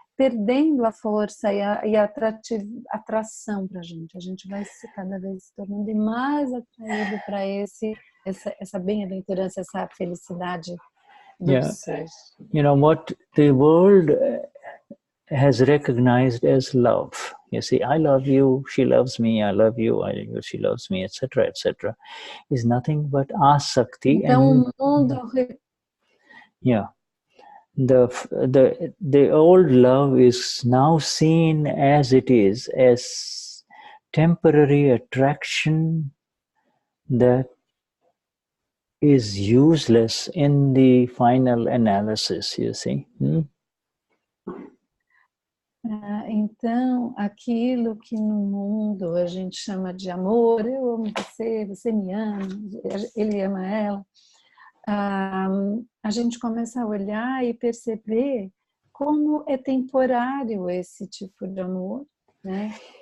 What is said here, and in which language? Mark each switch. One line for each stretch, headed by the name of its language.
Portuguese: perdendo a força e a atração para a gente vai se cada vez se tornando mais atraído para essa bem-aventurança, essa felicidade do ser.
English: You know what the world has recognized as love. You see, I love you, she loves me, I love you, she loves me, etc., etc., is nothing but aasakti.
Portuguese: Então, o mundo...
English: Yeah. The old love is now seen as it is, as temporary attraction that is useless in the final analysis, you see.
Portuguese: Então, aquilo que no mundo a gente chama de amor, eu amo você, você me ama, ele ama ela, a gente começa a olhar e perceber como é temporário esse tipo de amor, né?